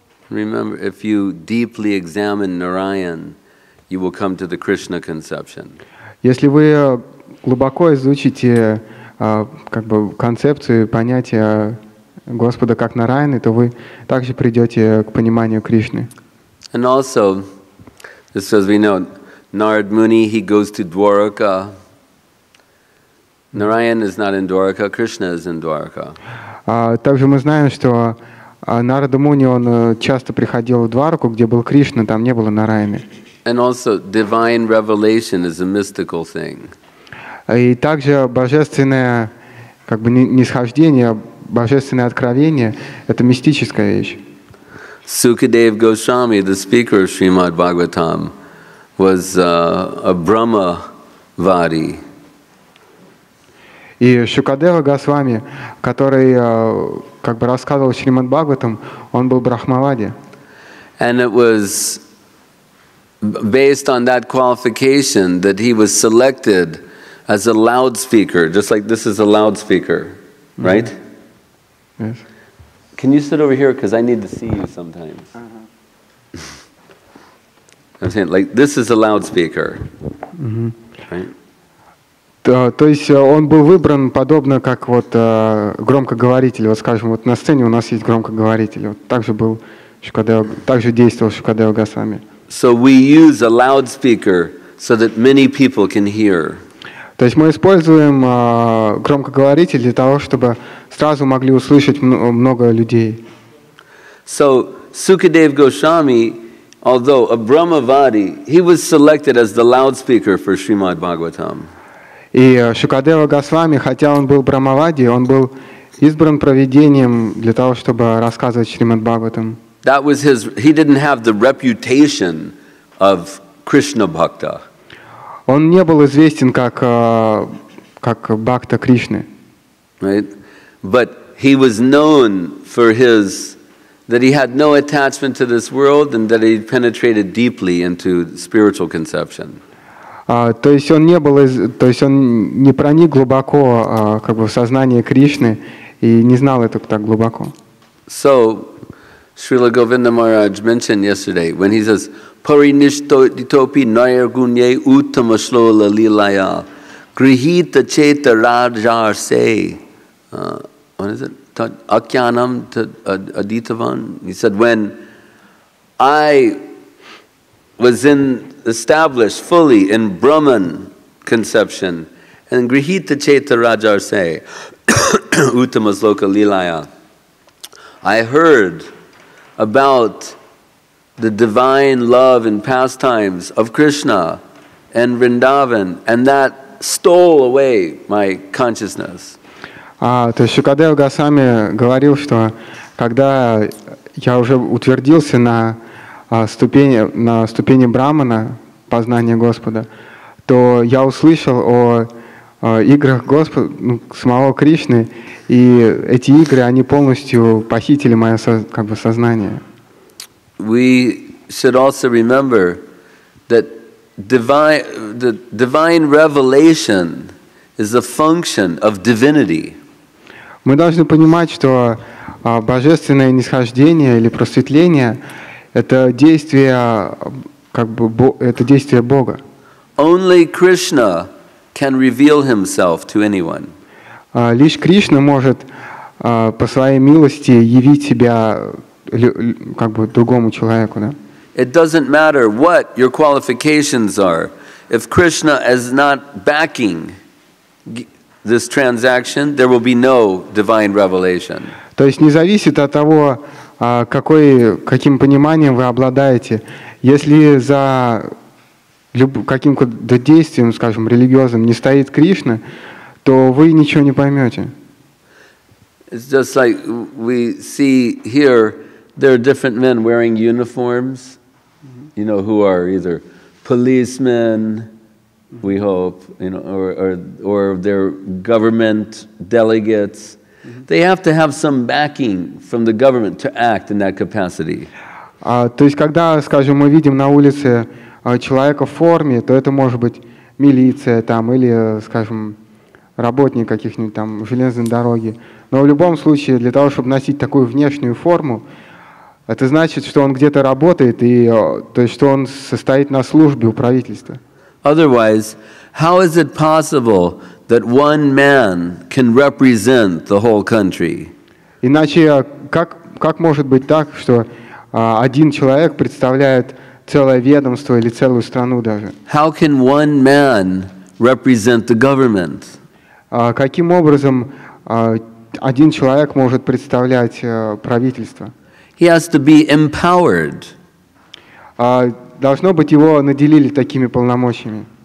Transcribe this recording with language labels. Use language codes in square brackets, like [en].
[en] Remember, if you deeply examine Narayan, you will come to the Krishna conception. [ru] Если вы глубоко изучите как бы концепцию, понятие Господа как Нараяны, то вы также придете к пониманию Кришны. [en] And also, just as we know, Narada Muni, he goes to Dwaraka. Narayan is not in Dwaraka, Krishna is in Dwaraka. [ru] Также мы знаем, что Нарада Муни, он часто приходил в Двараку, где был Кришна, там не было Нараяны. [en] And also, divine revelation is a mystical thing. [ru] И также божественное, как бы нисхождение, божественное откровение, это мистическая вещь. [en] Shukadeva Goswami, the speaker of Shrimad-Bhagavatam, was a Brahmavadi. [ru] И Шукадева Госвами, который как бы рассказывал Шримад-Бхагаватам, он был брахмавади. [en] And it was based on that qualification that he was selected as a loudspeaker, just like this is a loudspeaker, right? Yes. Can you sit over here, because I need to see you sometimes. I'm saying, like, this is a loudspeaker, right? [ru] То есть он был выбран подобно как вот громкоговоритель. Вот скажем, вот на сцене у нас есть громкоговоритель. Вот также был Шукадева, также действовал Шукадева Госвами. [en] So we use a loudspeaker so that many people can hear. [ru] То есть мы используем громкоговоритель для того, чтобы сразу могли услышать много людей. [en] So Shukadeva Goswami, although a Brahmavadi, he was selected as the loudspeaker for Shrimad-Bhagavatam. [ru] И Шукадева Госвами, хотя он был Брахмавади, он был избран провидением для того, чтобы рассказывать Шримад-Бхагаватам. [en] That was his. He didn't have the reputation of Krishna Bhakta. [ru] Он не был известен как бхакта Кришны. [en] Right? But he was known for his, that he had no attachment to this world and that he penetrated deeply into spiritual conception. [ru] То есть он не проник глубоко как бы в сознание Кришны и не знал это так глубоко. [en] So, Srila Govinda Maharaj mentioned yesterday when he says, [sa] Parinishtopi nayargunye uttamaslola lilaya grihita cheta rajar se. [en] What is it? [sa] Akyanam aditavan. [en] He said, when I was established fully in Brahman conception, and [sa] grihita cheta rajar se, uttamasloka lilaya, [en] I heard about the divine love and pastimes of Krishna and Vrindavan, and that stole away my consciousness. [ru] То есть Шукадева Госвами говорил, что когда я уже утвердился на ступени Брамана, познания Господа, то я услышал о играх Господа, самого Кришны, и эти игры, они полностью похитили мое как бы сознание. [en] We should also remember that the divine revelation is a function of divinity. [ru] Мы должны понимать, что божественное нисхождение или просветление — это действие, как бы, это действие Бога. [en] Only Krishna can reveal himself to anyone. [ru] Лишь Кришна может по своей милости явить себя как бы другому человеку, да? [en] it doesn't matter what your qualifications are. If Krishna is not backing this transaction, there will be no divine revelation. [ru] То есть не зависит от того, каким пониманием вы обладаете. Если за каким-то действием, скажем, религиозным не стоит Кришна, то вы ничего не поймете. [en] It's just like we see here, there are different men wearing uniforms, you know, who are either policemen, we hope, you know, or they're government delegates. They have to have some backing from the government to act in that capacity. [ru] То есть, когда, скажем, мы видим на улице человека в форме, то это может быть милиция там, или, скажем, работник каких-нибудь там железной дороги. Но в любом случае, для того, чтобы носить такую внешнюю форму, это значит, что он где-то работает, и, то есть, что он состоит на службе у правительства. [en] Otherwise, how is it possible that one man can represent the whole country? [ru] Иначе, как может быть так, что один человек представляет целое ведомство или целую страну даже? [en] How can one man represent the government? [ru] Каким образом один человек может представлять правительство? [en] He has to be empowered. [ru] Должно быть, его наделили такими полномочиями.